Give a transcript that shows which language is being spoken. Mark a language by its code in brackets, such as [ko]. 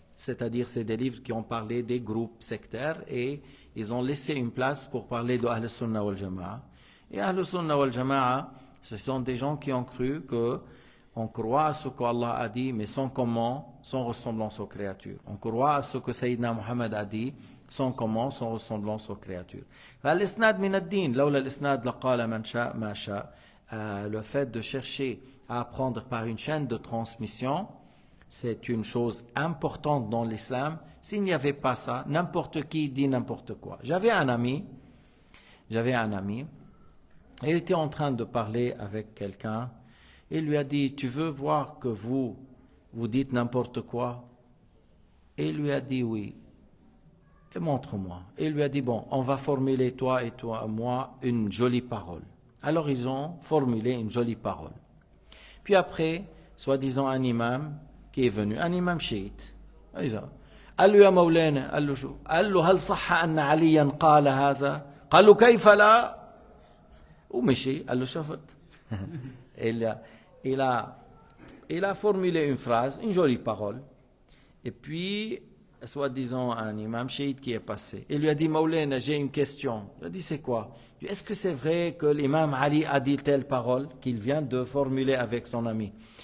[fr] C'est-à-dire, c'est des livres qui ont parlé des groupes sectaires et ils ont laissé une place pour parler de Ahl Sunnah wal Jama'a. Et Ahl Sunnah wal Jama'a, ce sont des gens qui ont cru qu'on croit à ce qu'Allah a dit, mais sans comment, sans ressemblance aux créatures. On croit à ce que Sayyidina Muhammad a dit, sans comment, sans ressemblance aux créatures. [ar] فالإسناد من الدين لولا الإسناد لقال من شاء ما شاء. [fr] Le fait de chercher à apprendre par une chaîne de transmission, c'est une chose importante dans l'islam. S'il n'y avait pas ça, n'importe qui dit n'importe quoi. J'avais un ami, et il était en train de parler avec quelqu'un. Il lui a dit, tu veux voir que vous dites n'importe quoi? Et il lui a dit oui. montre-moi. Et il lui a dit, bon, on va formuler, toi et moi, une jolie parole. Alors ils ont formulé une jolie parole. Puis après, soi-disant un imam qui est venu, un imam chiite. [ar] قال له يا مولانا قال له شو؟ قال له هل صح أن عليا قال هذا؟ قال له كيف لا؟ ومشي قال له شفت. [fr] il a formulé une phrase, une jolie parole. Et puis, soi-disant un imam chiite qui est passé. Il lui a dit, Maulana, j'ai une question. Il a dit, c'est quoi? Il dit, est-ce que c'est vrai que l'imam Ali a dit telle parole qu'il vient de formuler avec son ami?